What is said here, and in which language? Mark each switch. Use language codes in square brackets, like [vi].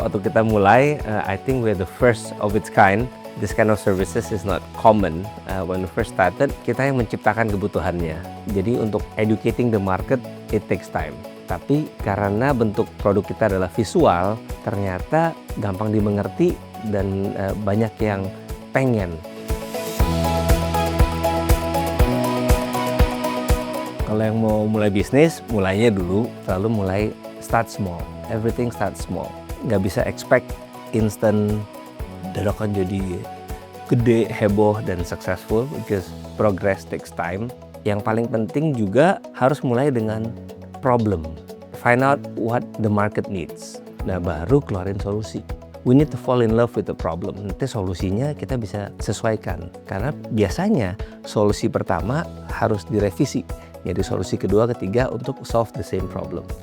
[id] Waktu kita mulai, [en] I think we're the first of its kind. This kind of services is not common. When we first started, [id] kita yang menciptakan kebutuhannya. Jadi untuk [en] educating the market, it takes time. [id] Tapi karena bentuk produk kita adalah visual, ternyata gampang dimengerti dan banyak yang pengen. Kalau yang mau mulai bisnis, mulainya dulu, selalu mulai [en] start small. Everything start small. [id] Nggak bisa expect instant dadakan jadi gede, heboh, dan [en] successful, because progress takes time. [id] Yang paling penting juga harus mulai dengan problem. [en] Find out what the market needs. [id] Nah, baru keluarin solusi. [en] We need to fall in love with the problem. [id] Nanti solusinya kita bisa sesuaikan. Karena biasanya solusi pertama harus direvisi. Jadi solusi kedua, ketiga untuk [en] solve the same problem.